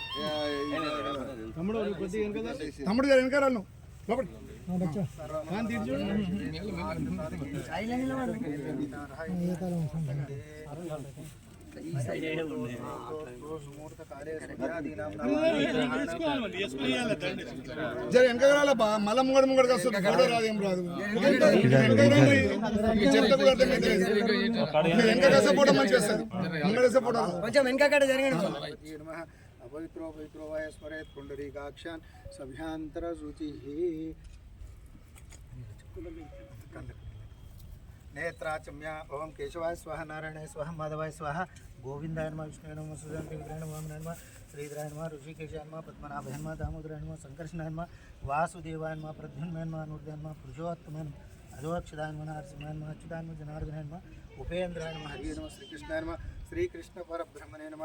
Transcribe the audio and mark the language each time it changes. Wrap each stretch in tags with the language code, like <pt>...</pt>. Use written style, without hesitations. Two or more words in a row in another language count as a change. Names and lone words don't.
<te>తమ్ముడు గారు వెనక రాను జర వెనక రాలబ్బా మళ్ళా ముంగడికి వస్తుంది ఫోటో రాదు ఏం రాదు చెప్తే కూడా అర్థమైతే వెనక వేసే ఫోటో మంచిగా వస్తుంది ముంగడ వేసే ఫోటో కొంచెం వెనకక్కడ జరిగింది</te> <sa>पवित्रो पवित्रो वै स्मरेत् पुंडरीकाक्षान् सभ्यांतर शुचिः नेत्राचम्या ओम केशवाय स्वाहा, नारायणाय स्वाहा, माधवाय स्वाहा, गोविंदाय नमः, विष्णुवे नमः, सुदर्शनाय नमः, वामनाय नमः, श्रीधराय नमः, ऋषिकेशाय नमः, पद्मनाभाय नमः, दामोदराय नमः, संकर्षणाय नमः, वासुदेवाय नमः, प्रद्युम्नाय नमः, अनुरुद्धाय नमः, पुरुषोत्तमाय नमः, अजोक्षदाय नमः, नरसिंहाय नमः, अच्युताय नमः, जनार्दनाय नमः, उपेन्द्राय नमः, हरिये नमः, श्रीकृष्णाय नमः, श्रीकृष्ण परब्रह्मणे नमः।</sa>